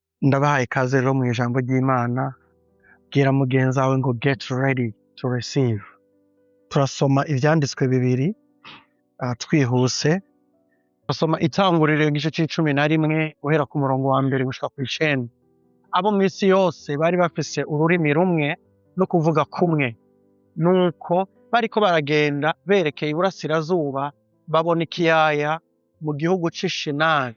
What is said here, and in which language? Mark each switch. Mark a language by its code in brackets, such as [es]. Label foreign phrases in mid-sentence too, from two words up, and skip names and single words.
[rn] Ndabahaye ikaze rero mu ijambo ry'Imana, bwira mugenzi wawe ngo [en] get ready to receive. [rn] Turasoma ivyanditswe bibiri twihuse. Turasoma Itanguriro igice c'icumi na rimwe guhera ku murongo wa mbere gushika kw'icenda. Abo mw'isi yose bari bafise ururimi rumwe no kuvuga kumwe. Nuko bariko baragenda berekeye iburasirazuba, babona ikiyaya mu gihugu c'i Shinari.